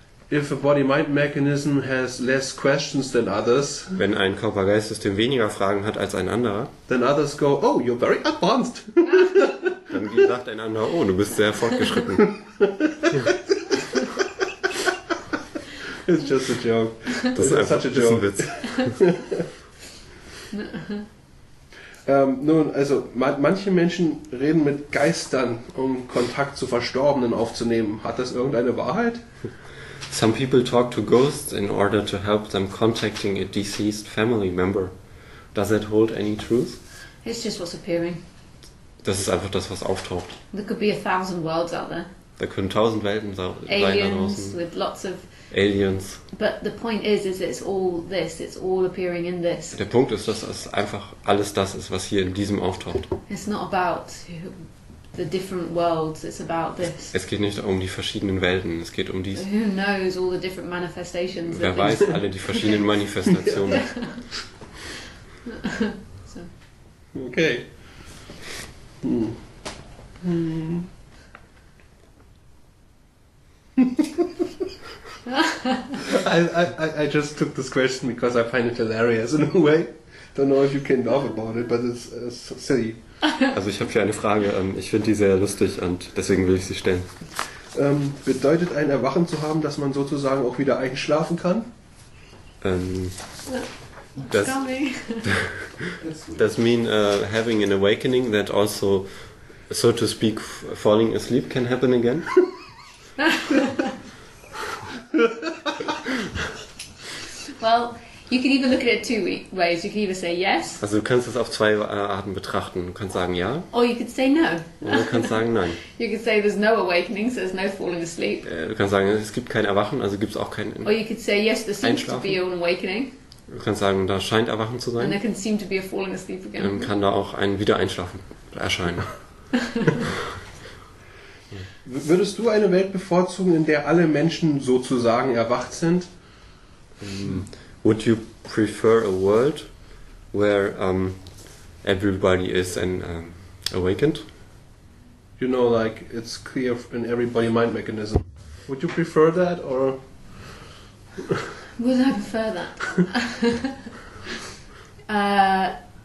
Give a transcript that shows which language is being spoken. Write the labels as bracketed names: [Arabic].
[English] If a body-mind mechanism has less questions than others, [German] Wenn ein Körper-Geist-System weniger Fragen hat als ein anderer, [English] then others go, oh, you're very advanced. [German] dann sagt ein anderer, oh, du bist sehr fortgeschritten. [English] It's just a joke. [German] Das ist einfach [English] such a [German] das ist ein [English] joke. [German] Witz. Nun, also manche Menschen reden mit Geistern, um Kontakt zu Verstorbenen aufzunehmen. Hat das irgendeine Wahrheit? [English] Some people talk to ghosts in order to help them contacting a deceased family member. Does that hold any truth? It's just what's appearing. [German] Das ist einfach das, was auftaucht. [English] There could be 1,000 worlds out there. [German] Da können 1000 Welten sein da [English] Aliens [German] draußen. [English] with lots of... [German] Aliens. [English] But the point is it's all this. It's all appearing in this. [German] Der Punkt ist, dass es einfach alles das ist, was hier in diesem auftaucht. [English] It's not about the different worlds. It's about this. [German] Es geht nicht um die verschiedenen Welten, es geht um dies. [English] Who knows all the different manifestations? [German] Wer [English] that [German] weiß alle die verschiedenen Manifestationen. [English] So. Okay. I just took this question because I find it hilarious in a way. Don't know if you can laugh about it, but it's silly. [German] Also ich habe hier eine Frage, ich finde die sehr lustig und deswegen will ich sie stellen. Bedeutet ein Erwachen zu haben, dass man sozusagen auch wieder einschlafen kann? [English] Does mean having an awakening that also, so to speak, falling asleep can happen again? Well, You can either look at it two ways. You can either say yes, [German] Also du kannst es auf zwei Arten betrachten. Du kannst sagen ja [English] or you could say no. [German] oder du kannst sagen nein. [English] You could say there's no awakening, so there's no falling asleep. [German] Du kannst sagen, es gibt kein Erwachen, also gibt es auch kein [English] Or you could say yes, there seems to [German] Einschlafen. [English] be an awakening, [German] Du kannst sagen, da scheint Erwachen zu [English] and [German] sein. [English] there can seem to be a falling asleep [German] Dann [English] again. [German] kann da auch ein Wiedereinschlafen erscheinen. Würdest du eine Welt bevorzugen, in der alle Menschen sozusagen erwacht sind? [English] Would you prefer a world where everybody is awakened? You know, like it's clear in everybody mind mechanism. Would you prefer that or? Would I prefer that?